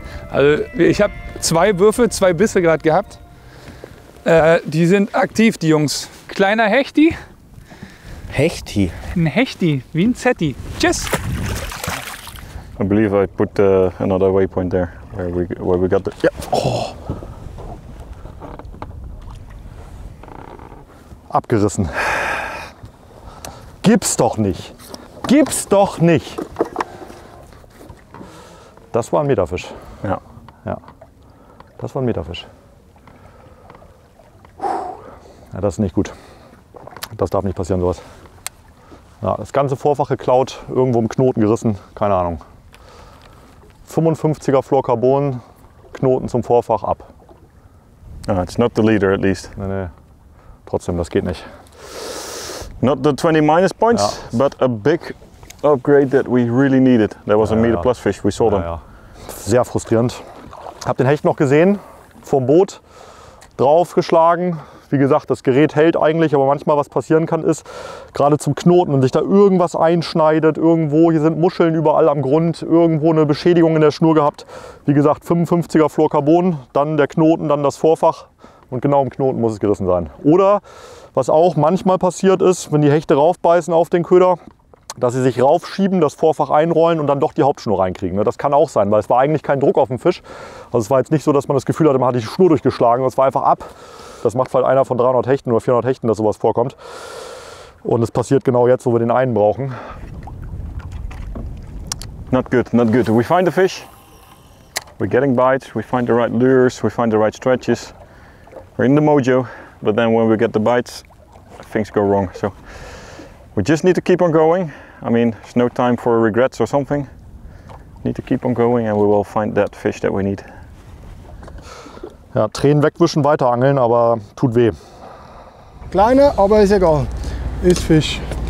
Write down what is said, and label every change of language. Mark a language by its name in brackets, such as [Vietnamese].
[German] Also ich habe 2 Würfe, 2 Bisse gerade gehabt. Die sind aktiv, die Jungs. Kleiner Hechti. Hechti? Ein Hechti, wie ein Zetti. Tschüss. [English] I believe I put another waypoint there, where we got the... Yeah. Oh. [German] Abgerissen. Gib's doch nicht. Gib's doch nicht. Das war ein Meterfisch. Ja. Ja. Das war ein Meterfisch. Ja, das ist nicht gut. Das darf nicht passieren, sowas. Ja, das ganze Vorfach geklaut, irgendwo im Knoten gerissen, keine Ahnung. 55er Fluorcarbon, Knoten zum Vorfach ab. [English] It's not the leader at least. [German] Nee. Trotzdem, das geht nicht. [English] Not the 20 minus points, but a big upgrade that we really needed. That was a meter plus fish, we saw them. [German] Ja. Sehr frustrierend. Hab den Hecht noch gesehen, vom Boot, draufgeschlagen. Wie gesagt, das Gerät hält eigentlich, aber manchmal was passieren kann ist, gerade zum Knoten, wenn sich da irgendwas einschneidet, irgendwo, hier sind Muscheln überall am Grund, irgendwo eine Beschädigung in der Schnur gehabt. Wie gesagt, 55er Fluorcarbon, dann der Knoten, dann das Vorfach und genau im Knoten muss es gerissen sein. Oder, was auch manchmal passiert ist, wenn die Hechte raufbeißen auf den Köder, dass sie sich raufschieben, das Vorfach einrollen und dann doch die Hauptschnur reinkriegen. Das kann auch sein, weil es war eigentlich kein Druck auf dem Fisch. Also es war jetzt nicht so, dass man das Gefühl hatte, man hat die Schnur durchgeschlagen, es war einfach ab. Das macht halt einer von 300 Hechten oder 400 Hechten, dass sowas vorkommt. Und es passiert genau jetzt, wo wir den einen brauchen. [English] Not good, not good. We find the fish, we're getting bites, we find the right lures, we find the right stretches. We're in the mojo, but then when we get the bites, things go wrong. So we just need to keep on going. I mean, there's no time for regrets or something. Need to keep on going and we will find that fish that we need. [German] Ja, Tränen wegwischen, weiter angeln, aber tut weh. Kleiner, aber ist egal. Ist Fisch.